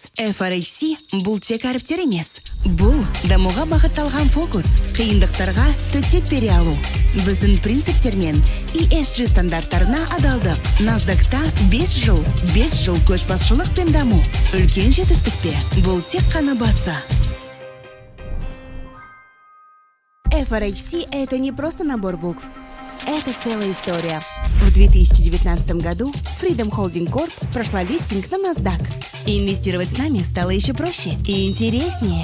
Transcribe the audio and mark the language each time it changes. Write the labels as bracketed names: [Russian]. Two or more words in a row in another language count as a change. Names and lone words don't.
[Kazakh] FRHC бұл тек әріптер емес. Бұл дамуға бағытталған фокус, қиындықтарға төтеп бере алу. Біздің принциптермен ESG стандарттарына адалдық. Насдақта 5 жыл көшбасшылық пен даму. Үлкен жетістікпе, бұл тек қана басы. [Russian] FRHC – это не просто набор букв. Это целая история. В 2019 году Freedom Holding Corp прошла листинг на NASDAQ. И инвестировать с нами стало еще проще и интереснее.